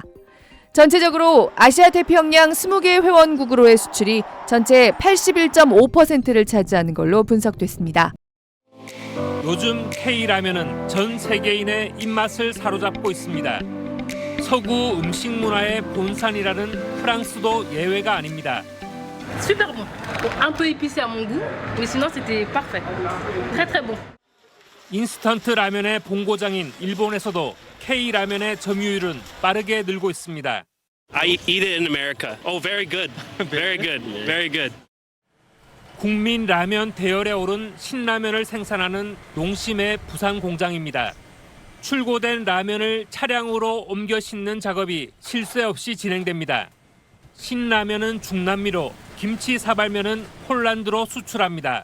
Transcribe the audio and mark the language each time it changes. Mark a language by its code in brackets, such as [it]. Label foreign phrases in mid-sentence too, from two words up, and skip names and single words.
[ko] 전체적으로 아시아 태평양 20개 회원국으로의 수출이 전체 81.5%를 차지하는 걸로 분석됐습니다. 요즘 K라면은 전 세계인의 입맛을 사로잡고 있습니다. 서구 음식 문화의 본산이라는 프랑스도 예외가 아닙니다. [fr] Super bon. Un peu épicé à mon goût, mais sinon c'était parfait. Très très bon. [ko] 인스턴트 라면의 본고장인 일본에서도 K라면의 점유율은 빠르게 늘고 있습니다. [en] I eat it in America. Oh, very good. Very good. Very good. [ko] 국민 라면 대열에 오른 신라면을 생산하는 농심의 부산 공장입니다. 출고된 라면을 차량으로 옮겨 싣는 작업이 쉴 새 없이 진행됩니다. 신라면은 중남미로, 김치 사발면은 폴란드로 수출합니다.